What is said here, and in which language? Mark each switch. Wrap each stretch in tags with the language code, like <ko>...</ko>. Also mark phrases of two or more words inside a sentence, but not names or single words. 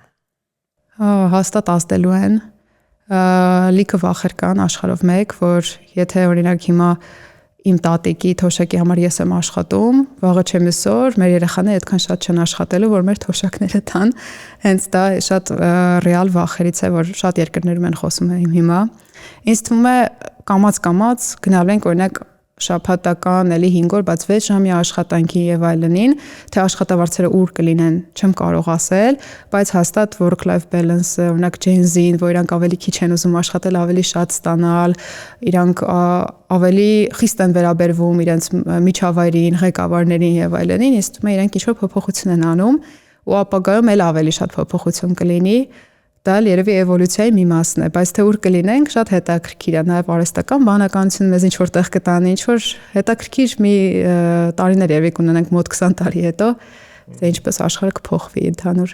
<hy>Հաստատ ազդելու են լիքը վախեր կան աշխարհով մեկ, որ եթե օրինակ հիմա իմ տատիկի թոշակի համար ես եմ աշխատում, վաղը չեմ ուսոր, մեր երեխաները այդքան շատ չեն աշխատելու, որ մեր թոշակները տան, հենց դա շատ ռեալ վախերից է, որ շատ երկրներում են խոսում հիմա։ Ինձ թվում է կամաց գնալու ենք օրինակ շաբաթական էլի 5 օր, բայց 6 ժամի աշխատանքի եւ այլնին, թե աշխատավարձերը ուր կլինեն, չեմ կարող ասել, բայց հաստատ</hy> <en>work-life balance-</en> <hy>ը, օրինակ Gen Z-ին, որ իրանք ավելի քիչ են ուզում աշխատել, ավելի շատ ստանալ, իրանք ավելի խիստ են վերաբերվում իրենց միջավայրին, ղեկավարներին եւ այլնին, իսկ թվում է իրանք ինչ-որ փոփոխություն են անում ու ապագայում էլ ավելի շատ փոփոխություն կլինի։ Դա երևի էվոլյուցիայի մի մասն է, բայց թե ուր կլինենք, շատ հետաքրքիր է, նաև արհեստական բանականությունը մեզ ինչ-որ տեղ կտանի, ինչ-որ հետաքրքիր մի տարիներ երևի կունենանք մոտ 20 տարի հետո, թե ինչպես աշխարհը կփոխվի ընդհանուր։</hy>